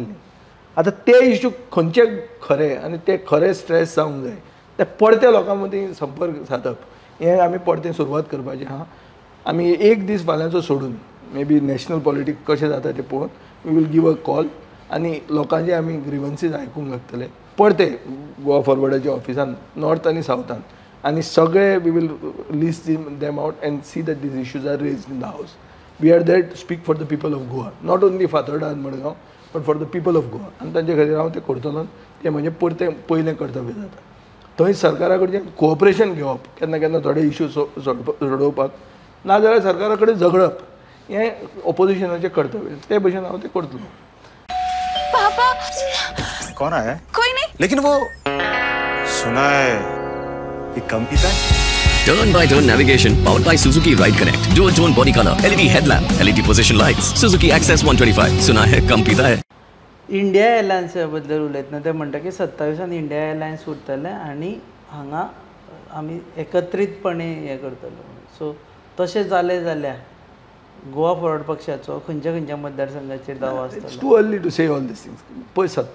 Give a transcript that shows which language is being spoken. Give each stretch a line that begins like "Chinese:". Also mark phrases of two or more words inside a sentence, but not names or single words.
Konkani: आतां ते इश्यू खंयचे खरे आनी ते खरे स्ट्रेस जावंक जाय ते पडते लोकां मदीं संपर्क सादप हें आमी पडते सुरवात करपाचें आहा. आमी एक दीस फाल्यांचो सोडून
English: maybe national politics
Konkani: कशें जाता तें पळोवन
English: we will give a call
Konkani: आनी लोकांचे आमी ग्रिवन्सीस आयकूंक लागतले परते गोवा फॉरवर्डाच्या ऑफिसान नॉर्थ आनी सावथान आनी सगळे
English: we will list them out and see that these issues are raised in the house. We are that speak for the people of Goa, not only Fatorda आनी Madgaon but for the people of Goa.
Konkani: आनी तांचे खातीर हांव तें करतलो. तें म्हणजे परतें पयलें कर्तव्य जाता. थंय सरकारा कडच्यान कोऑपरेशन घेवप केन्ना केन्ना थोडे इश्यू सोडोवपाक, नाजाल्यार सरकारा कडेन झगडप हें ऑपोजिशनाचें कर्तव्य. ते भशेन हांव तें करतलो.
Hindi: पापा कौन आया है? कोई नहीं. लेकिन वो सुना है कि कम पीता है.
English: Turn by turn navigation powered by Suzuki Ride Connect. Dual tone body color, LED headlamp, LED position lights. Suzuki Access 125.
Hindi: सुना है कम पीता है.
Konkani: इंडिया एअरलायन्सा बद्दल उलयतना ते म्हणटा की 27 इंडिया एअरलायन्स उरतले आनी हांगा आमी एकत्रीतपणे हें करतलो. सो तशें जालें जाल्यार गोवा फॉरवर्ड पक्षाचो खंयच्या खंयच्या मतदारसंघाचेर दावो इट्स आसतलो.
English: Too early to say all these things.
Konkani: पळय 27